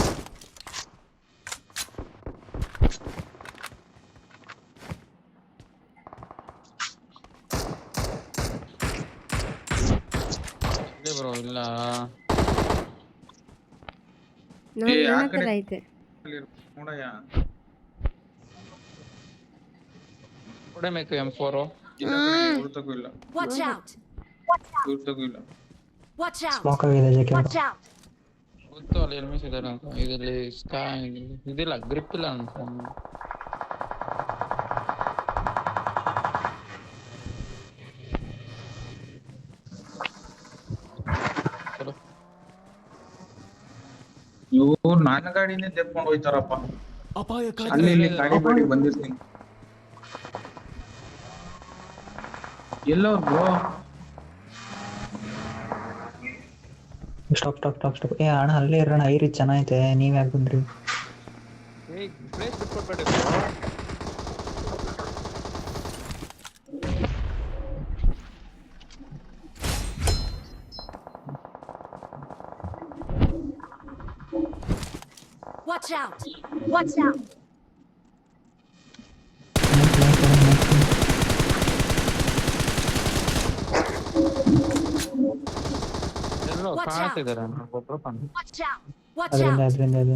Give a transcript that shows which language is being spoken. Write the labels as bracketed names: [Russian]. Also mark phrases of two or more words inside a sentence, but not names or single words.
[Kannada] ಇಲ್ಲ ಬ್ರೋ ಇಲ್ಲ. ಏ, ಆ ನನ್ನ ಕಡೆ- ಹತ್ರ ಐತೆ. ನೋಡಯ್ಯ ಕೊಡಬೇಕು M4. ಇಲ್ಲ ಕಡೆ ಇವ್ರತಗೂ ಇಲ್ಲ, [English] Watch out! [Kannada] ಇವ್ರತಗೂ ಇಲ್ಲ. [English] Watch out! [Kannada] ಸ್ಮೋಕ್ ಆಗಿದೆ ಜೆಕೆ. [English] Watch out! [Kannada] ಗೊತ್ತು ಅಲ್ಲಿ ಎನಿಮೀಸ್ ಇದಾರೆ ಅಂತ. ಇದರಲ್ಲಿ ಇದಿಲ್ಲ, ಗ್ರಿಪ್ ಇಲ್ಲ ಅಂತ. ಚಲೋ ಇವ್ರು ನನ್ನ ಗಾಡಿನೇ ತೆಪ್ಕೊಂಡು ಹೋಯ್ತಾರಪ್ಪ. ಅಪಾಯಕಾರಿ ಅಲ್ಲಿ ಇಲ್ಲಿ ಗಾಡಿ ಬಾಡಿ ಬಂದಿರ್ತೀನಿ. ಎಲ್ಲೋ ಬ್ರೋ ಸ್ಟಾಪ್. ಏ ಅಣ್ಣ ಅಲ್ಲೇ ಇರೋಣ, ಐರಿ ಚೆನ್ನಾಗೈತೆ. ನೀವ್ ಯಾಕೆ ಬಂದ್ರಿ? ಪ್ಲೇಸ್ ಬಿಟ್ಕೊಡ್ಬೇಡಿ. [English] Watch out! Watch out! [Kannada] ಎಲ್ಲೋ [English] Watch out. [Kannada] ಕಾಣ್ತಿದಾರೆ ಒಬ್ರು [English] Watch out! Watch [Kannada] ಅದರಿಂದ [English] out! [Kannada] ಅದರಿಂದ